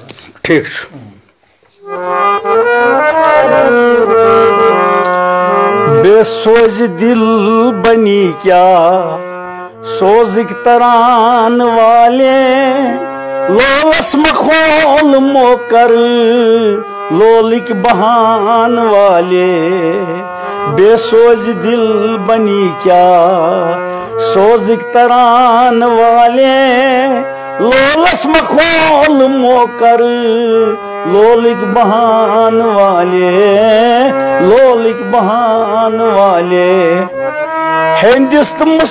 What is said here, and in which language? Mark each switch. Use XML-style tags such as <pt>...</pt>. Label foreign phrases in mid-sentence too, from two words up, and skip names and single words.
<ks>ٹھیٖک چھُ بے سوزِ دل بنی کیا سوزک تران والے لولس مخول موکر لولک بہان والے بے سوز دل بنی کیا سوزک تران والے لولس مخول موکر لولک بہان والے لولک بہان والے ہندست</ks>